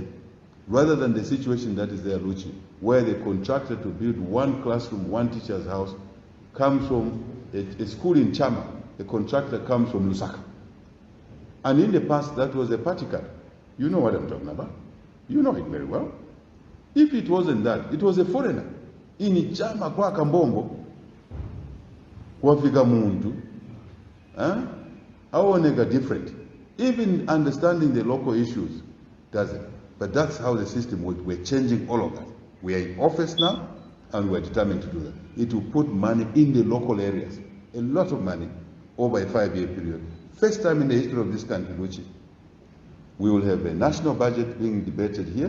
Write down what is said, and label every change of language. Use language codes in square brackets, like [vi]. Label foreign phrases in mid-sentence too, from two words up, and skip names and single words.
[en] Rather than the situation that is there, Luchi, where the contractor to build one classroom, one teacher's house, comes from a school in Chama. The contractor comes from Lusaka. And in the past, that was a party card. You know what I'm talking about. You know it very well. If it wasn't that, it was a foreigner. [ny] In Chama kwa Kambombo, wafika muntu, awoneka different. [en] Even understanding the local issues doesn't. But that's how the system works. We're changing all of that. We are in office now, and we're determined to do that. It will put money in the local areas, a lot of money over a 5-year period. First time in the history of this country, which we will have a national budget being debated here,